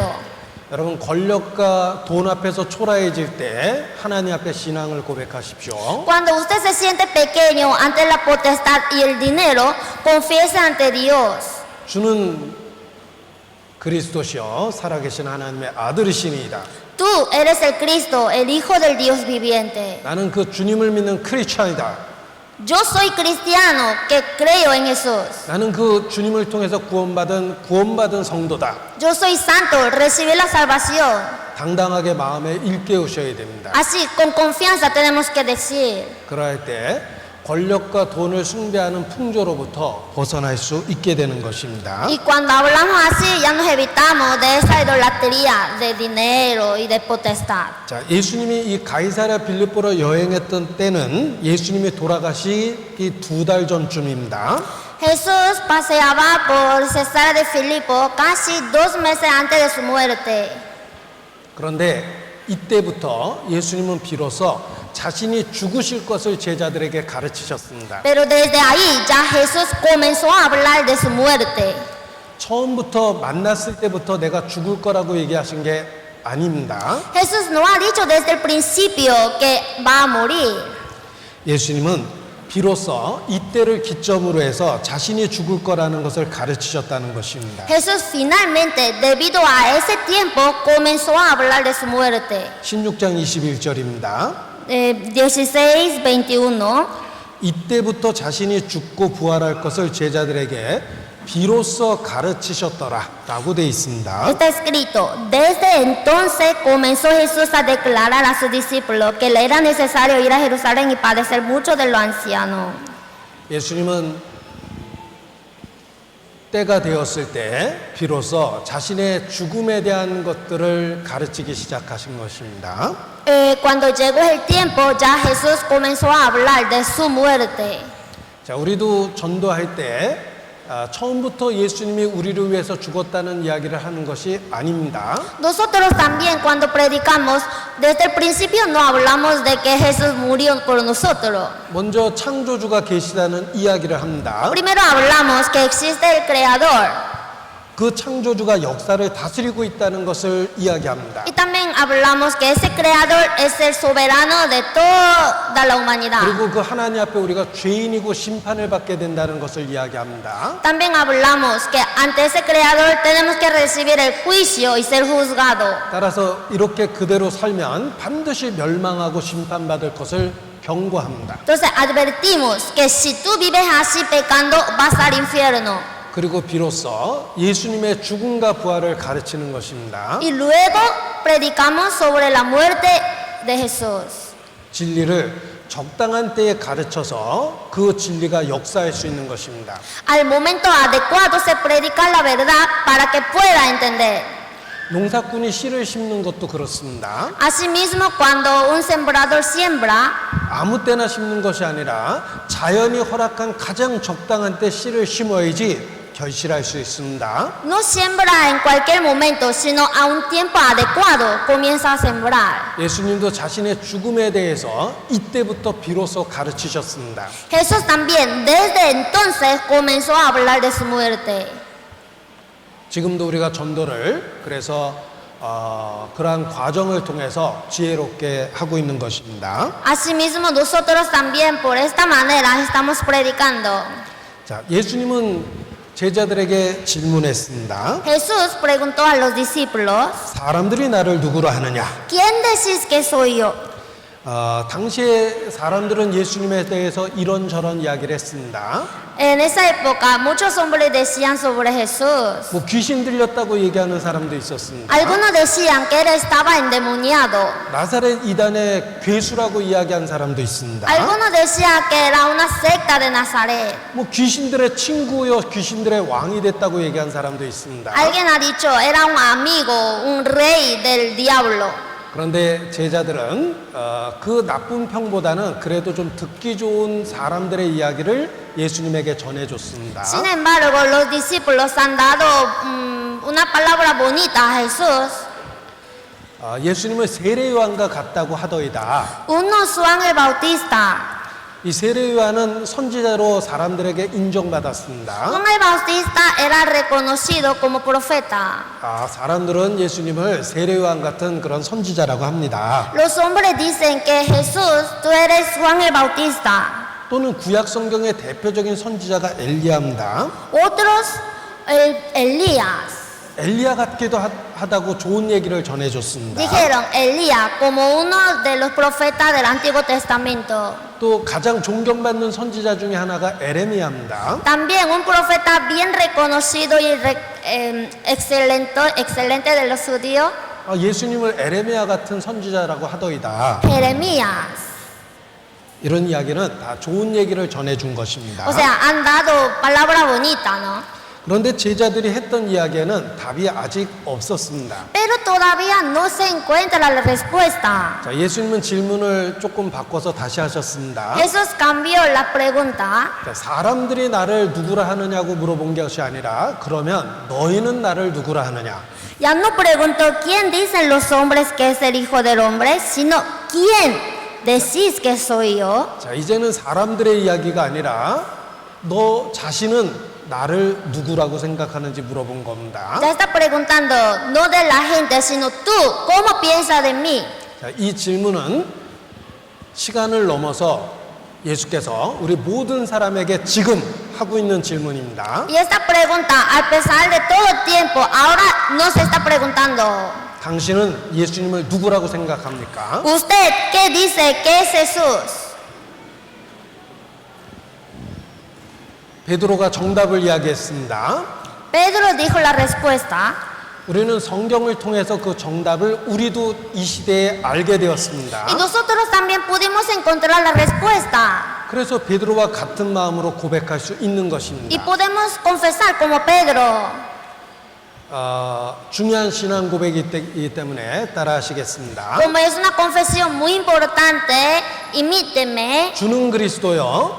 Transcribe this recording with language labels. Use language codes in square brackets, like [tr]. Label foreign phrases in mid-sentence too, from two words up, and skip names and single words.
[ko] 여러분 권력과 돈 앞에서 초라해질 때 하나님 앞에 신앙을 고백하십시오. [es] Cuando usted se siente pequeño ante la potestad y el dinero, confiese ante Dios. [ko] 주는 그리스도시여 살아계신 하나님의 아들이시니이다. [es] Tú eres el Cristo, el Hijo del Dios viviente. [ko] 나는 그 주님을 믿는 크리스찬이다. [es] Yo soy cristiano que creo en Jesús. [ko] 나는 그 주님을 통해서 구원받은 성도다. [es] Yo soy santo, recibí la salvación. [ko] 당당하게 마음에 일깨우셔야 됩니다. [es] Así, con confianza tenemos que decir. [ko] 그럴 때 권력과 돈을 숭배하는 풍조로부터 벗어날 수 있게 되는 것입니다. [es] Y cuando hablamos así, ya nos evitamos de esa idolatría de dinero y de potestad. [ko] 자, 예수님이 이 가이사랴 빌립보로 여행했던 때는 예수님이 돌아가시기 2달 전쯤입니다. [es] Jesús paseaba por Cesarea de Filipo casi 2 meses antes de su muerte. [ko] 그런데 이때부터 예수님은 비로소 자신이 죽으실 것을 제자들에게 가르치셨습니다. [es] Pero desde ahí ya Jesús comenzó a hablar de su muerte. [ko] 처음부터 만났을 때부터 내가 죽을 거라고 얘기하신 게 아닙니다. [es] Jesús no ha dicho desde el principio que va a morir. [ko] 예수님은 비로소 이때를 기점으로 해서 자신이 죽을 거라는 것을 가르치셨다는 것입니다. [es] Jesús finalmente, debido a ese tiempo, comenzó a hablar de su muerte. [ko] 16장 21절입니다. [es] 16:21. [ko] 이때부터 자신이 죽고 부활할 것을 제자들에게 비로소 가르치셨더라 라고 되어 있습니다. [es] Está escrito, desde entonces comenzó Jesús a declarar a sus discípulos que le era necesario ir a Jerusalén y padecer mucho de los ancianos. [ko] 예수님은 때가 되었을 때 비로소 자신의 죽음에 대한 것들을 가르치기 시작하신 것입니다. [es] Cuando llegó el tiempo, ya Jesús comenzó a hablar de su muerte. [ko] 자, 우리도 전도할 때 처음부터 예수님이 우리를 위해서 죽었다는 이야기를 하는 것이 아닙니다. [es] Nosotros también cuando predicamos, desde el principio no hablamos de que Jesús murió por nosotros. [ko] 먼저 창조주가 계시다는 이야기를 합니다. [es] Primero hablamos que existe el Creador. [ko] 그 창조주가 역사를 다스리고 있다는 것을 이야기합니다. [es] Y también hablamos que ese Creador es el soberano de toda la humanidad. [ko] 그리고 그 하나님 앞에 우리가 죄인이고 심판을 받게 된다는 것을 이야기합니다. [es] También hablamos que ante ese Creador tenemos que recibir el juicio y ser juzgado. [ko] 따라서 이렇게 그대로 살면 반드시 멸망하고 심판받을 것을 경고합니다. [es] Entonces advertimos que si tú vives así pecando vas al infierno. [ko] 그리고 비로소 예수님의 죽음과 부활을 가르치는 것입니다. [es] Y luego predicamos sobre la muerte de Jesús. [ko] 진리를 적당한 때에 가르쳐서 그 진리가 역사할 수 있는 것입니다. [es] Al momento adecuado se predica la verdad para que pueda entender. [ko] 농사꾼이 씨를 심는 것도 그렇습니다. [es] Asimismo, cuando un sembrador siembra, [ko] 아무 때나 심는 것이 아니라 자연이 허락한 가장 적당한 때 씨를 심어야지 결실할 수 있습니다. [es] no siembra en cualquier momento, sino a un tiempo adecuado comienza a sembrar. [ko] 예수님도 자신의 죽음에 대해서 이때부터 비로소 가르치셨습니다. [es] Jesús también desde entonces comenzó a hablar de su muerte. [ko] 지금도 우리가 전도를 그래서 그러한 과정을 통해서 지혜롭게 하고 있는 것입니다. [es] Asimismo, nosotros también por esta manera estamos predicando. [ko] 자, 예수님은 제자들에게 질문했습니다. [es] Jesús preguntó a los discípulos, [ko] 사람들이 나를 누구로 하느냐? [es] ¿quién decís que soy yo? [ko] 당시에 사람들은 예수님에 대해서 이런저런 이야기를 했습니다. [es] En esa época muchos hombres decían sobre Jesús. [ko] 뭐 귀신 들렸다고 얘기하는 사람도 있었습니다. [es] Algunos decían que él estaba endemoniado. [ko] 나사렛 이단의 괴수라고 이야기한 사람도 있습니다. [es] Algunos decían que era una secta de Nazaret. [ko] 뭐 귀신들의 친구요, 귀신들의 왕이 됐다고 얘기한 사람도 있습니다. [es] Alguien ha dicho era un amigo, un rey del diablo. [ko] 그런데 제자들은 그 나쁜 평보다는 그래도 좀 듣기 좋은 사람들의 이야기를 예수님에게 전해줬습니다. [es] Sin embargo, los discípulos han dado una palabra bonita a Jesús. [ko] 예수님을 세례요한과 같다고 하더이다. [es] Uno Juan el Bautista. [ko] 이 세례요한은 선지자로 사람들에게 인정받았습니다. [es] Juan el Bautista era reconocido como profeta. [ko] 사람들은 예수님을 세례요한 같은 그런 선지자라고 합니다. [es] Los hombres dicen que Jesús, tú eres Juan el Bautista. [ko] 또는 구약 성경의 대표적인 선지자가 엘리야입니다. [es] Otros, Elías. [ko] 엘리야 같기도 하다고 좋은 얘기를 전해줬습니다. [es] Dijeron Elías como uno de los profetas del Antiguo Testamento. [ko] 또 가장 존경받는 선지자 중에 하나가 에레미야입니다. [es] También un profeta bien reconocido y excelente de los judíos, [ko] 예수님을 에레미야 같은 선지자라고 하더이다. [es] Jeremías. [ko] 이런 이야기는 다 좋은 얘기를 전해준 것입니다. [es] O sea, han dado palabra bonita, ¿no? [ko] 그런데 제자들이 했던 이야기에는 답이 아직 없었습니다. [es] Pero todavía no se encuentra la respuesta. [ko] 자, 예수님은 질문을 조금 바꿔서 다시 하셨습니다. [es] Jesús cambió la pregunta. [ko] 자, 사람들이 나를 누구라 하느냐고 물어본 것이 아니라 그러면 너희는 나를 누구라 하느냐? [es] Ya no preguntó quién dicen los hombres que es el Hijo del Hombre, sino quién decís que soy yo. [ko] 자, 이제는 사람들의 이야기가 아니라 너 자신은 나를 누구라고 생각하는지 물어본 겁니다. [es] Ya está preguntando no de la gente, sino tú, ¿cómo piensas de mí? [ko] 자, 이 질문은 시간을 넘어서 예수께서 우리 모든 사람에게 지금 하고 있는 질문입니다. [es] Y esta pregunta, a pesar de todo el tiempo, ahora no se está preguntando. [ko] 당신은 예수님을 누구라고 생각합니까? [es] ¿Usted qué dice que es Jesús? [ko] 베드로가 정답을 이야기했습니다. [es] Pedro dijo la respuesta. [ko] 우리는 성경을 통해서 그 정답을 우리도 이 시대에 알게 되었습니다. [es] Y nosotros también pudimos encontrar la respuesta. [ko] 그래서 베드로와 같은 마음으로 고백할 수 있는 [es] Y [ko] 것입니다. [es] podemos confesar como Pedro. [ko] 중요한 신앙 고백이기 때문에 따라하시겠습니다. [es] Como es una confesión muy importante, imíteme. [ko] 주는 그리스도요.